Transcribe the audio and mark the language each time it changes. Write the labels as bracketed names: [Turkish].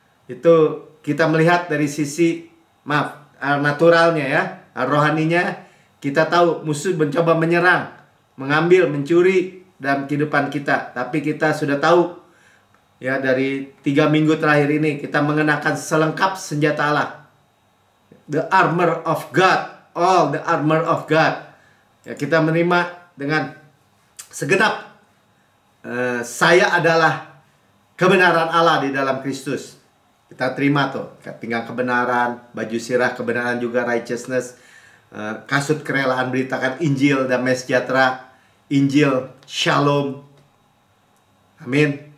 [Indonesian] Itu kita melihat dari sisi, naturalnya ya. Hal rohaninya kita tahu musuh mencoba menyerang, mengambil, mencuri dalam kehidupan kita. Tapi kita sudah tahu ya, dari 3 minggu terakhir ini kita mengenakan selengkap senjata Allah. [English] The armor of God, all the armor of God. [Indonesian] Ya, kita menerima dengan segenap, saya adalah kebenaran Allah di dalam Kristus. Kita terima tuh, pinggang kebenaran, baju sirah kebenaran juga, righteousness, kasut kerelaan beritakan Injil damai sejahtera, Injil Shalom, amin.